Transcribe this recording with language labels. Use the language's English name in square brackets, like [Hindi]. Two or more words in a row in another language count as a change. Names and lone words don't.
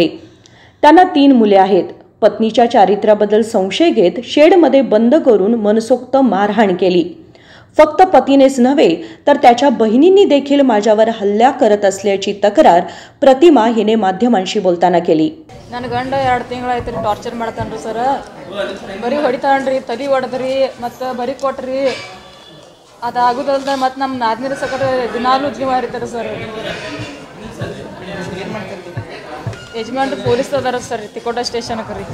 [Marathi] त्यांना 3 मुले आहेत. पत्नीच्या चारित्र्याबद्दल संशय घेत शेडमध्ये बंद करून मनसोक्त मारहाण केली. फक्त पतीनेच नव्हे तर त्याच्या बहिणींनी देखील माझ्यावर हल्ला करत असल्याची तक्रार प्रतिमा हिने माध्यमांशी बोलताना केली. [Kannada] ನನ್ನ ಗಂಡ 2 ತಿಂಗಳಾಯ್ತು ರೀ ಟಾರ್ಚರ್ ಮಾಡ್ತಾನ್ರಿ ಸರ್. ಬರೀ ಹೊಡಿತಾನ್ರಿ, ತಲೆ ಹೊಡೆದ್ರಿ, ಮತ್ತು ಬರಿ ಕೊಟ್ರಿ. ಅದಾಗೋದಲ್ದ ಮತ್ತು ನಮ್ಮ ನಾದ್ನೀರ ಸಕರ ದಿನಾಲೂ ಜೀವ ಹರಿತಾರೆ ಸರ್. ಯಜಮಾನ್ರು ಪೊಲೀಸ್ ಅದಾರ ಸರ್ ತಿಕೋಟ ಸ್ಟೇಷನ್ಗೆ ರೀ.